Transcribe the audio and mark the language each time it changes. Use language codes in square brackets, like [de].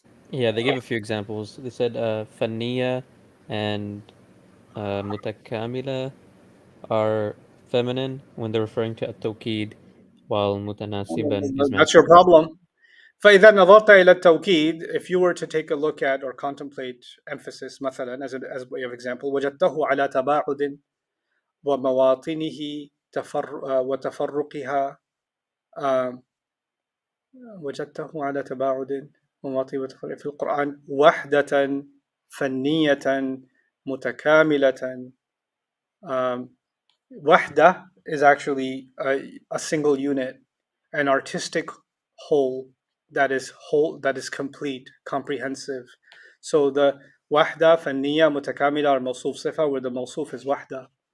[en] Yeah, they gave a few examples. They said Faniya and Mutakamila are feminine when they're referring to at-tawkid, while Mutanasiban is That's your masculine. problem. [ar] فإذا نظرت إلى التوكيد, [en] if you were to take a look at or contemplate emphasis [ar] مثلا [en] as a way of example, [ar] وجدته على تباعد ومواطنه وتفرقها, آم، وجدته على تباعد ومواطنه وتفرقها في القرآن وحدة فنية متكاملة. [en] Wahda is actually a single unit, an artistic whole that is complete, comprehensive. So the wahda, fanniya, mutakamila are mawsuf sifa, where the mawsuf is wahda.